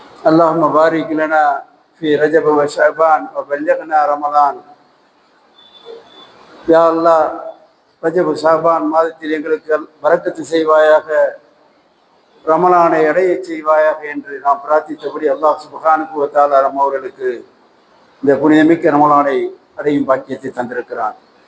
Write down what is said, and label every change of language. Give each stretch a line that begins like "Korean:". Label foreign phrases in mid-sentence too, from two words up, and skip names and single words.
Arabic: اللهم بارك لنا في رجب وشعبان وبلغنا رمضان.
Tamil: யா அல்லாஹ், ரஜப் ஷாபான் மாதத்தில் எங்களுக்கு பரக்கத்து செய்வாயாக, ரமலானை அடைய செய்வாயாக என்று நாம் பிரார்த்தித்தபடி
Arabic: الله سبحانه وتعالى
Tamil: அவர்களுக்கு இந்த புனிதமிக்க ரமலானை அடையும் பாக்கியத்தை தந்திருக்கிறான்.